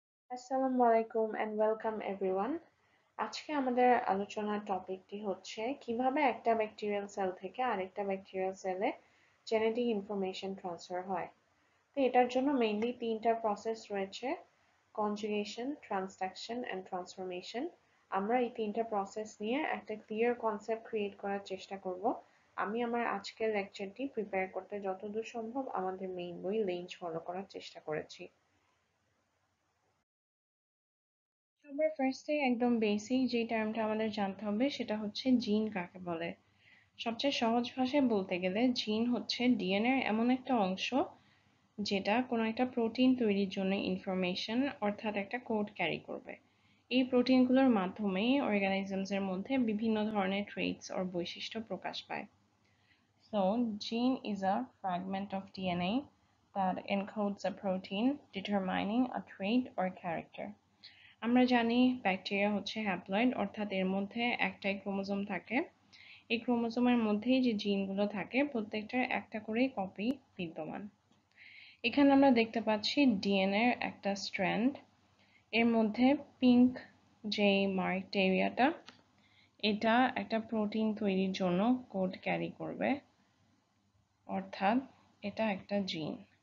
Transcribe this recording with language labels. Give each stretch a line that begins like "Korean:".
Bangla: আসসালামু আলাইকুম
English: and welcome everyone.
Bangla: আজকে আমাদের আলোচনার টপিকটি হচ্ছে কিভাবে একটা ব্যাকটেরিয়াল সেল থেকে আরেকটা ব্যাকটেরিয়াল সেলে জেনেটিক ইনফরমেশন ট্রান্সফার হয়। তো এটার জন্য মেইনলি তিনটা প্রসেস রয়েছে: কনজুগেশন, ট্রান্সডাকশন এন্ড ট্রান্সফরমেশন। আমরা এই তিনটা প্রসেস নিয়ে একটা ক্লিয়ার কনসেপ্ট ক্রিয়েট করার চেষ্টা করব। আমি আমার আজকের লেকচারটি প্রিপেয়ার করতে যতদূর সম্ভব আমাদের মেইন বই লেঞ্জ ফলো করার চেষ্টা করেছি। সবার ফার্স্টে একদম বেসিক যে টার্মটা আমাদের জানতে হবে সেটা হচ্ছে জিন কাকে বলে। সবচেয়ে সহজ ভাষায় বলতে গেলে জিন হচ্ছে ডিএনএর এমন একটা অংশ যেটা কোনো একটা প্রোটিন তৈরির জন্য ইনফরমেশন অর্থাৎ একটা কোড ক্যারি করবে। এই প্রোটিনগুলোর মাধ্যমেই অর্গানিজমসের মধ্যে বিভিন্ন ধরনের ট্রেটস or বৈশিষ্ট্য প্রকাশ পায়।
English: So, gene is a fragment of DNA that encodes a protein determining a trait or character.
Bangla: আমরা জানি ব্যাকটেরিয়া হচ্ছে হ্যাপ্লয়েড, অর্থাৎ এর মধ্যে একটাই ক্রোমোজোম থাকে। এই ক্রোমোজোমের মধ্যেই যে জিনগুলো থাকে প্রত্যেকটার একটা করেই কপি বিদ্যমান। এখানে আমরা দেখতে পাচ্ছি ডিএনএ এর একটা স্ট্র্যান্ড, এর মধ্যে পিঙ্ক যে মার্কড এরিয়াটা, এটা একটা প্রোটিন তৈরির জন্য কোড ক্যারি করবে, অর্থাৎ এটা একটা জিন।